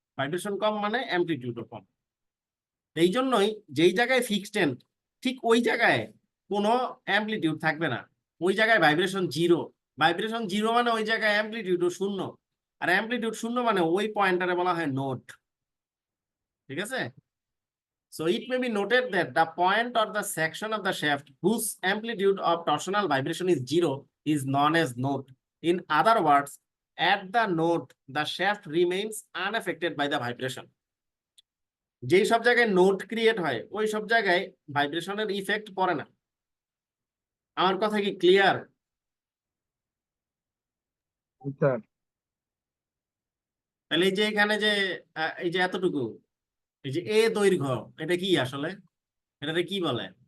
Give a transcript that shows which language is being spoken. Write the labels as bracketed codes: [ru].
[bn] Vibration কম মানে অ্যামপ্লিটিউডও কম। এই জন্যই যেই জায়গায় ফিক্সড এন্ড ঠিক ওই জায়গায় কোনো অ্যামপ্লিটিউড থাকবে না, ওই জায়গায় ভাইব্রেশন জিরো। ভাইব্রেশন জিরো মানে ওই জায়গায় অ্যামপ্লিটিউডও শূন্য, আর অ্যামপ্লিটিউড শূন্য মানে ওই পয়েন্টারে বলা হয় নোট, ঠিক আছে? [en] So it may be noted that the point or the section of the shaft whose amplitude of torsional vibration is zero is known as node. In other words, at the node, the shaft remains unaffected by the vibration. [bn] যেই সব জায়গায় node create হয় ওই সব জায়গায় ভাইব্রেশনের effect পড়ে না। আমার কথা কি ক্লিয়ার? জি স্যার। তাহলে এই যে এখানে যে এই যে এতটুকু, এই যে এ দৈর্ঘ্য, এটা কি আসলে, এটাকে কি বলে?